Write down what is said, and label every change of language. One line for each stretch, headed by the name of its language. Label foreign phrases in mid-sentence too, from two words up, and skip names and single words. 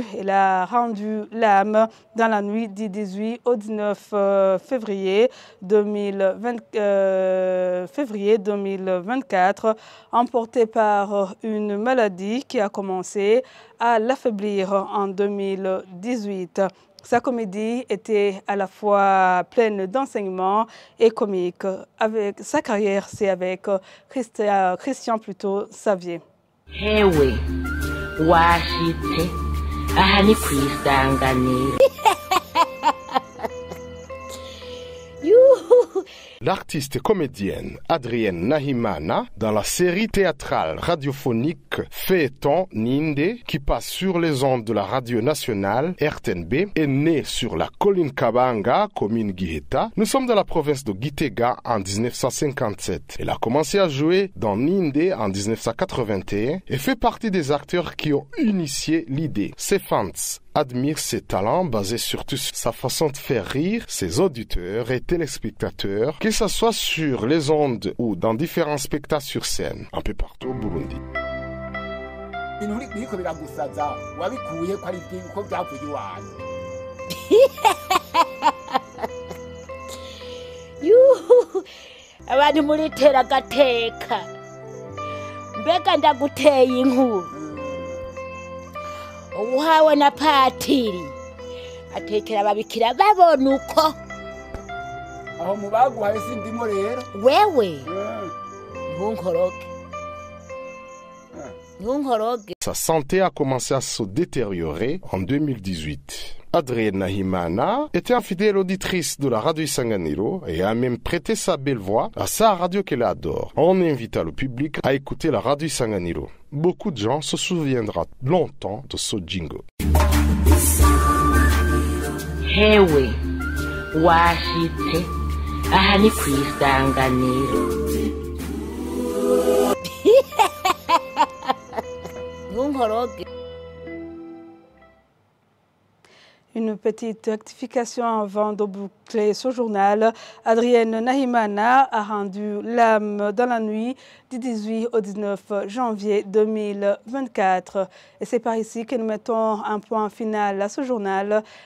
French: Elle a rendu l'âme dans la nuit du 18 au 19 février 2024, emportée par une maladie qui a commencé à l'affaiblir en 2018. Sa comédie était à la fois pleine d'enseignements et comique. Avec sa carrière, c'est avec Christian Xavier.
Rundi: Hewe washitse aha ni kwisanganira.
French: L'artiste et comédienne Adrienne Nahimana, dans la série théâtrale radiophonique Feuilleton Ninde, qui passe sur les ondes de la radio nationale RTNB, est née sur la colline Kabanga, commune Giheta. Nous sommes dans la province de Gitega en 1957. Elle a commencé à jouer dans Ninde en 1981 et fait partie des acteurs qui ont initié l'idée. Ses fans admire ses talents basés surtout sur sa façon de faire rire ses auditeurs et téléspectateurs, que ce soit sur les ondes ou dans différents spectacles sur scène, un peu partout au Burundi.
Rundi: Abantu mulitera gateka mbega ndaguteye inkuru uhawe na patiri atekera ababikira babona uko aho mubaguhaye sindimo rero wewe ntunkoroge ntunkoroge.
French: Sa santé a commencé à se détériorer en 2018. Adrienne Nahimana était une fidèle auditrice de la radio Isanganiro et a même prêté sa belle voix à sa radio qu'elle adore. On invita le public à écouter la radio Isanganiro. Beaucoup de gens se souviendront longtemps de ce jingle.
Rundi: Hewe washitse aha ni kw'isanganiro. Ntunkoroge.
French: Une petite rectification avant de boucler ce journal. Adrienne Nahimana a rendu l'âme dans la nuit du 18 au 19 janvier 2024. Et c'est par ici que nous mettons un point final à ce journal.